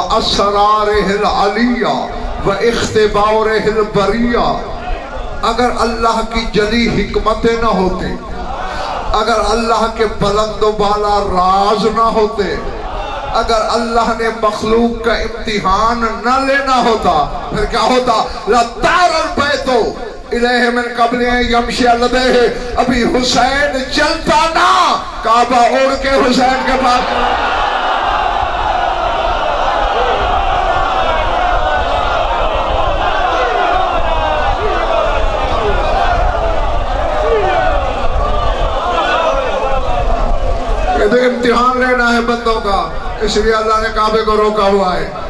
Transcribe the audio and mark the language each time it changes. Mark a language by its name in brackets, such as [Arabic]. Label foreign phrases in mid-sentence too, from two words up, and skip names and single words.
[Arabic] أسراره العلية واختباره البرية, [Hindi] अगर अल्लाह की जली हिकमतें न होती, अगर अल्लाह के बुलंद बाला राज न होते, अगर अल्लाह ने मखलूक का इम्तिहान न लेना होता, फिर क्या होता? [Arabic] لطار البيت إليه من قبل يمشي عليه, [Hindi] अभी हुसैन चलता ना, काबा उड़ के हुसैन के पास। ये तो इम्तिहान लेना है बंदों का, इसलिए अल्लाह ने काबे को रोका हुआ है।